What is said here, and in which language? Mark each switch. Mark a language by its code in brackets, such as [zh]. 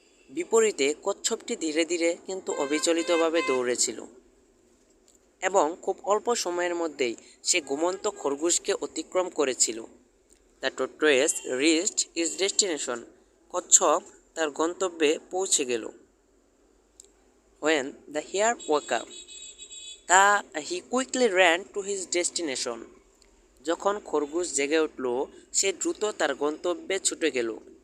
[bn] বিপরীতে কচ্ছপটি ধীরে ধীরে কিন্তু অবিচলিতভাবে দৌড়েছিল এবং খুব অল্প সময়ের মধ্যেই সে ঘুমন্ত খরগোশকে অতিক্রম করেছিল। [en] The tortoise reached its destination. [bn] কচ্ছপ তার গন্তব্যে পৌঁছে গেল। [en] When the hare woke up, he quickly ran to his destination. [bn] যখন খরগোশ জেগে উঠল, সে দ্রুত তার গন্তব্যে ছুটে গেল।